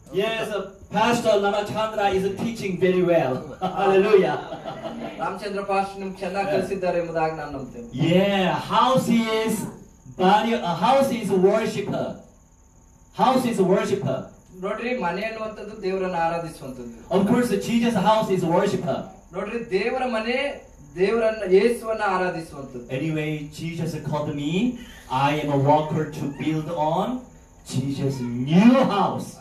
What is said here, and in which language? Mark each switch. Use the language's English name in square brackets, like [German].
[English] Yes, Pastor Ramachandra is teaching very well. Hallelujah. [Kannada] Ramachandra pastor ನಿಮ್ಗೆ ಚೆನ್ನಾಗಿ ಕಲಿಸಿದ್ದಾರೆ ಎಂಬುದಾಗಿ ನಾನು ನಂಬ್ತೇನೆ. [English] Yeah, house is body. A house is worshiper. House is worshiper. [Kannada] ನೋಡ್ರಿ, ಮನೆ ಅನ್ನುವಂಥದ್ದು ದೇವರನ್ನ ಆರಾಧಿಸುವಂಥದ್ದು. [English] Of course, Jesus' house is worshiper. [Kannada] ನೋಡ್ರಿ, ದೇವರ ಮನೆ ದೇವರನ್ನ ಯೇಸುವನ್ನ ಆರಾಧಿಸುವಂಥದ್ದು. [English] Anyway, Jesus called me. I am a walker to build on Jesus' new house.